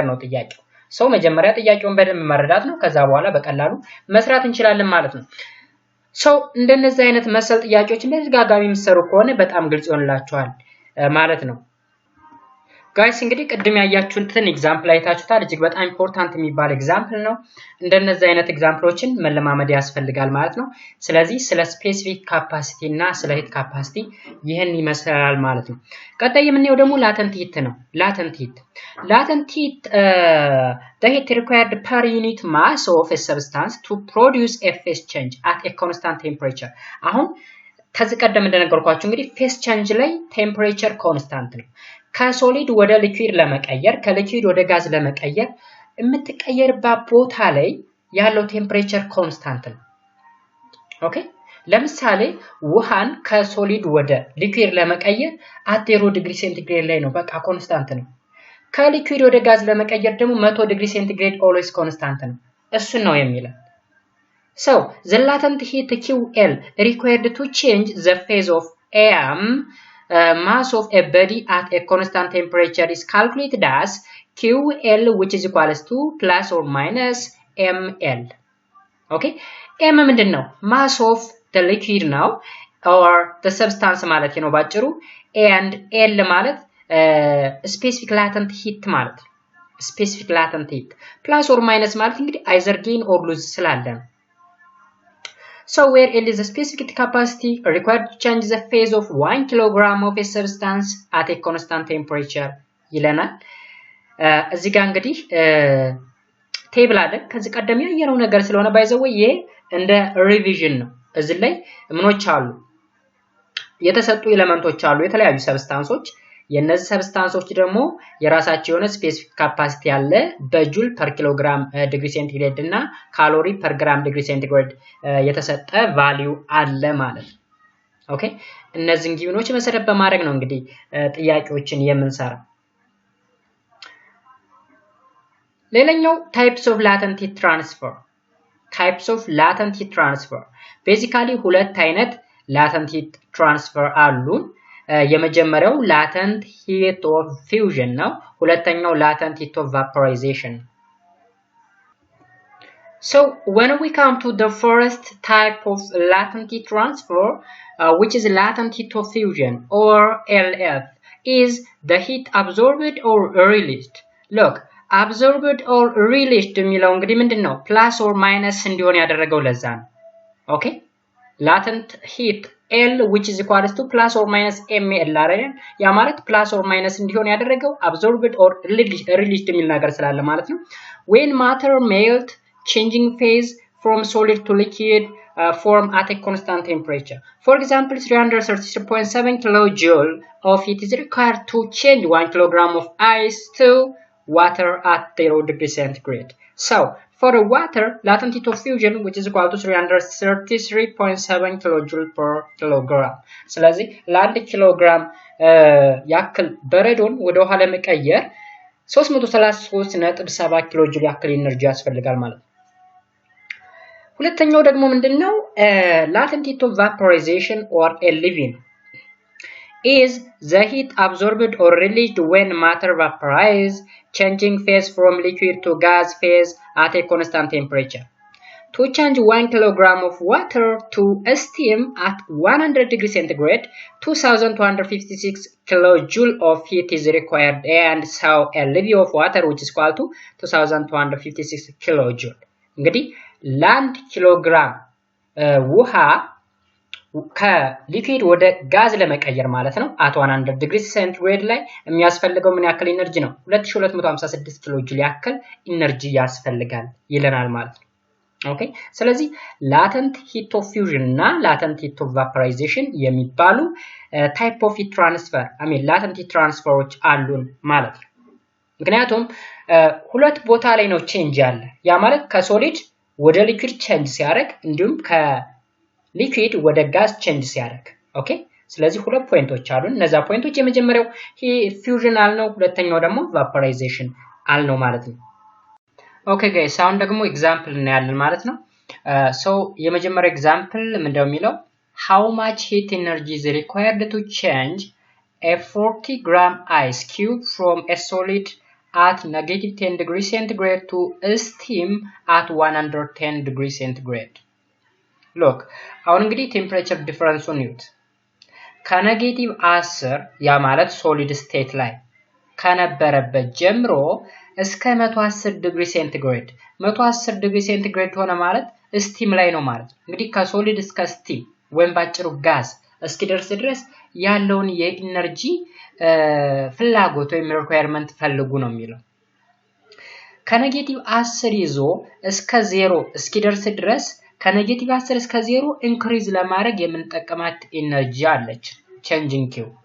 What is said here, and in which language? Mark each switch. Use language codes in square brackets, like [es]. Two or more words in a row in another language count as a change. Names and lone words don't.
[am] ነው ጥያቄው ሰው መጀመሪያ ጥያቄውን በደንብ መረዳት ነው ከዛ በኋላ በቀላሉ መስራት እንችላለን ማለት ነው ሰው እንደነዚህ አይነት መሰል ጥያቄዎች እንደዚህ ጋጋሚ የሚሰሩ ከሆነ በጣም ግልጽ ይሆንላችኋል ማለት ነው ጋይስ እንግዲህ ቅድም ያያችሁትን ኤግዛምፕል አይታችሁታል እጅግ በጣም ኢምፖርታንት የሚባል ኤግዛምፕል ነው እንደነዚህ አይነት ኤግዛምፕሎችን መለማመድ ያስፈልጋል ማለት ነው ስለዚህ ስለ [en] specific capacity [am] እና ስለ [en] heat capacity [am] ይሄን ይመስላል ማለት ነው ቀጣይ የምንየው ደግሞ [en] latent heat [am] ነው [en] latent heat the heat required per unit mass of a substance to produce a phase change at a constant temperature [am] አሁን ከዚህ ቀደም እንደነገርኳችሁ እንግዲህ [en] phase change [am] ላይ ቴምፕሬቸር ኮንስታንት ነው ከሶሊድ ወደ ሊኩዊድ ለመቀየር ከሊኩዊድ ወደ ጋዝ ለመቀየር የምትቀየርባት ቦታ ላይ ያለው ቴምፕሬቸር ኮንስታንት ነው ኦኬ ለምሳሌ ውሃን ከሶሊድ ወደ ሊኩዊድ ለመቀየር 0 [en] degree centigrade [am] ላይ ነው በቃ ኮንስታንት ነው ከሊኩዊድ ወደ ጋዝ ለመቀየር ደግሞ 100 [en] degree centigrade [am] always ኮንስታንት ነው እሱ ነው የሚለው [en] so the latent heat QL required to change the phase of mass of a body at a constant temperature is calculated as QL which is equals to plus or minus ml okay m ምንድነው mass of the liquid now or the substance [am] ማለት ነው ባጭሩ [en] and l ማለት specific latent heat ማለት specific latent heat plus or minus [am] ማለት እንግዲህ [en] either gain or lose ስላለ so where L is the specific capacity required to change the phase of 1 kilogram of a substance at a [am] constant temperature ይለናል እዚህ ጋር እንግዲህ ቴብል አለ ከዚህ ቀደም ያየነው ነገር ስለሆነ ባይዘው ይሄ እንደ ሪቪዥን ነው እዚህ ላይ ምኖች አሉ የተሰጡ ኤሌመንቶች አሉ የተለያዩ ሰብስታንሶች የነዚህ ሰብስታንሶች ደግሞ የራሳቸው የሆነ [en] specific capacity [am] ያለ [en] በjoule per kilogram degree centigrade [am] እና [en] calorie per gram degree centigrade [am] የተሰጠ ቫልዩ አለ ማለት ነው። ኦኬ እነዚህን ጊቭኖች መሰረት በማድረግ ነው እንግዲህ ጥያቄዎችን የምንሰራ። [en] ሌላኛው types of latent heat transfer basically [am] ሁለት አይነት [en] latent heat transfer [am] አሉ። የመጀመሪያው [en] latent heat of fusion [am] ነው። ሁለተኛው [en] latent heat of vaporization። So when we come to the first type of latent heat transfer, which is latent heat of fusion or LF, is the heat absorbed or released. Look, absorbed or released [am] የሚለው እንግዲህ ምንድነው [en] plus or minus [am] እንዲሆን ያደረገው ለዛ ነው። [en] Okay? Latent heat L which is equals to plus or minus ml አይደል? [am] ያ ማለት [en] plus or minus [am] እንዲሆን ያደረገው [en] absorbed or released [am] የሚል ነገር ስላለ ማለት ነው። [en] When matter melt, changing phase from solid to liquid form at a constant temperature. For example, 333.7 kilojoule of heat is required to change 1 kilogram of ice to water at 0 degree centigrade. So, for the water, latent heat of fusion, which is equal to 333.7 kilojoule per kilogram. [am] ስለዚህ ለአንድ ኪሎግራም ያክል በረዶን ወደ ውሃ ለመቀየር 333.7 ኪሎጆule ያክል ኢነርጂ ያስፈልጋል ማለት ነው። ሁለተኛው ደግሞ ምንድነው [en] latent heat of vaporization or LV is the heat absorbed or released when matter vaporizes, changing phase from liquid to gas phase at a constant temperature. To change 1 kilogram of water to steam at 100 degrees centigrade, 2256 kilojoule of heat is required, and so LV of water which is equal to 2256 kilojoule. [am] እንግዲህ ለአንድ ኪሎግራም ውሃ ከሊኩዊድ ወደ ጋዝ ለመቀየር ማለት ነው at 100 [en] degree centigrade [am] ላይ የሚያስፈልገው ምን ያክል ኢነርጂ ነው? 2256 [en] kilo joule [am] ያክል ኢነርጂ ያስፈልጋል ይለናል ማለት ነው። ኦኬ ስለዚህ [en] latent heat of fusion [am] እና [en] latent heat of vaporization [am] የሚባሉ [en] type of heat transfer latent heat transferዎች [am] አሉን ማለት ነው። ምክንያቱም ሁለት ቦታ ላይ ነው ቼንጅ ያለ ያ ማለት ከሶሊድ ወደ ሊኩዊድ ቼንጅ ሲያደርግ እንዲሁም ከሊኩዊድ ወደ ጋዝ ቼንጅ ሲያደርግ ኦኬ ስለዚህ ሁለት ፖይንቶች አሉ እነዛ ፖይንቶች የመጀመሪያው ፊውዥን አልነው ሁለተኛው ደግሞ ቫፖራይዜሽን አልነው ማለት ነው ኦኬ ጋይስ አሁን ደግሞ ኤግዛምፕል እናያለን ማለት ነው ሶ የመጀመሪያው ኤግዛምፕል ምንድነው የሚለው [en] how much heat energy is required to change a 40 gram ice cube from a solid at negative 10 degrees centigrade to steam at 110 degrees centigrade. Look, [am] አሁን እንግዲህ ቴምፕሬቸር ዲፈረንሱን ይዩት ከኔጌቲቭ 10 ያ ማለት [en] solid state [am] ላይ ከነበረበት ጀምሮ እስከ 110 [en] degree centigrade [am] 110 [en] degree centigrade [am] ሆነ ማለት ስቲም ላይ ነው ማለት እንግዲህ ከሶሊድ እስከ ስቲም ወይም ባጭሩ ጋዝ እስኪደርስ ድረስ ያለውን የኢነርጂ ፍላጎት ወይም ሪኳየርመንት ፈልጉ ነው የሚለው ከኔጌቲቭ 10 ይዞ እስከ 0 እስኪደርስ ድረስ ከኔጌቲቭ 10 እስከ 0 ኢንክሪዝ ለማድረግ የምንጠቀማት ኢነርጂ አለች [en] changing Q